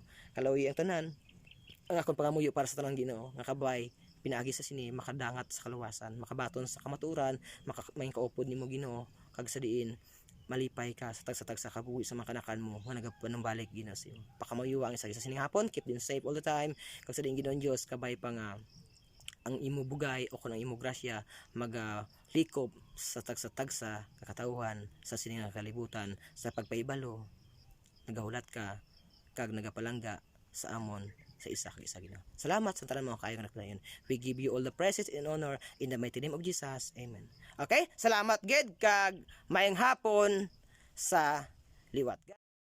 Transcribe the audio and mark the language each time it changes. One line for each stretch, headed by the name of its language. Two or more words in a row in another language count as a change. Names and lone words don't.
Hiligaynon: Kalawi ang tanan ang akong pangamuyo para sa tanan Ginoo nga kabay pinaagi sa sini makadangat sa kaluwasan, makabaton sa kamaturan, may kaupod nimo Ginoo kag sa diin malipay ka sa tagsa-tagsa kabuhi sa mga kanakan mo nga nagapanumbalik Ginoo sa imo. Pakamayuwa ang isa sa sining hapon,
English: keep them safe all the time.
Hiligaynon: Kag sa diin Ginoo Dios kabay pa nga ang imo bugay o kung ang imo grasya likop sa tagsa-tagsa kakatauhan sa sining kalibutan sa pagpaibalo nagahulat ka kag nagapalangga sa amon sa isa kag isa Ginoo. Salamat sa tanan mga kaayo nga nagdayon.
English: We give you all the praises and honor in the mighty name of Jesus. Amen. Okay?
Hiligaynon: Salamat gid kag maayong hapon sa liwat.